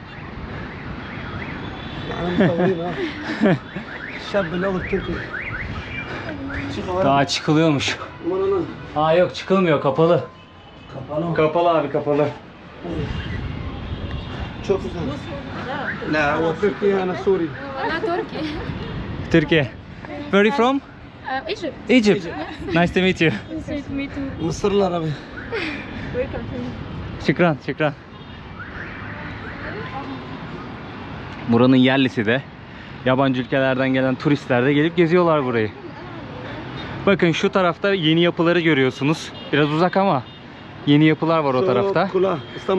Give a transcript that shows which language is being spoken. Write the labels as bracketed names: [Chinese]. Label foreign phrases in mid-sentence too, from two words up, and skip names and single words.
[Turkish] Yanımızda vurayım ha. Şabbeli olur Türkiye. Çık abi. Daha çıkılıyormuş. Aman aman. Ha yok, çıkılmıyor, kapalı. Kapalı mı? Kapalı abi, kapalı. Çok güzel. La, o Türkiye ana Suriye. [Arabic] أنا تركي. [Turkish] Türkiye. [English] Where are you from? Egypt. Egypt. Nice to meet you. Nice to meet you. [Turkish] Mısırlılar abi. [English] Welcome to [Turkish] Şükran, şükran. Buranın yerlisi de, yabancı ülkelerden gelen turistler de gelip geziyorlar burayı. Bakın şu tarafta yeni yapıları görüyorsunuz. Biraz uzak ama yeni yapılar var o tarafta. Kula. İstanbul